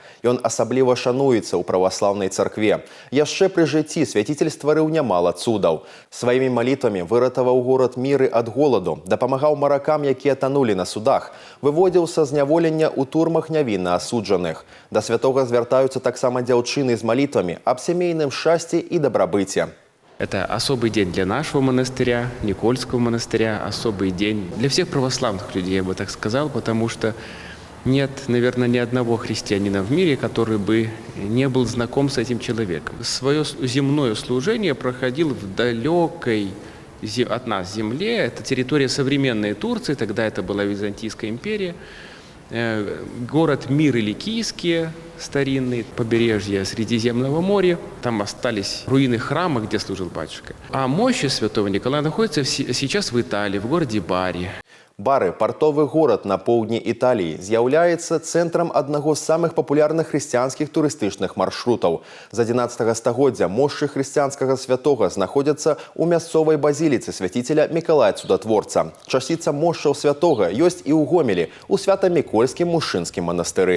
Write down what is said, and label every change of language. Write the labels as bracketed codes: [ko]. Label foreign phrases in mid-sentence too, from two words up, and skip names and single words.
[be] Ён асабліва шануецца ў праваслаўнай царкве. Яшчэ пры жыцці свяціль стварыў нямала цудаў. Сваімі малітвамі выратаваў горад Міры ад голаду, дапамагаў маракам, якія танулі на судах, выводзіў са зняволення ў турмах нявінна асуджаных. Да святога звяртаюцца таксама дзяўчыны з малітвамі аб сямейным шчасці і дабрабыце. [ru] Это особый день для нашего монастыря, Никольского монастыря, особый день для всех православных людей, я бы так сказал, потому что нет, наверное, ни одного христианина в мире, который бы не был знаком с этим человеком. Свое земное служение проходил в далекой от нас земле. Это территория современной Турции, тогда это была Византийская империя. Город Мир или Кийский, старинный, побережье Средиземного моря. Там остались руины храма, где служил батюшка. А мощи святого Николая находятся сейчас в Италии, в городе Бари. [be] Бары, партовы горад на поўдні Італіі, з'яўляецца цэнтрам аднаго з самых папулярных хрысціянскіх турыстычных маршрутаў. З 11 стагоддзя мошчы хрысціянскага святога знаходзяцца ў мясцовай базіліцы свяціцеля Мікалая Цудатворца. Часіца мошчаў святога ёсць і ў Гомелі, у Свята-Мікольскім мужчынскім манастыры.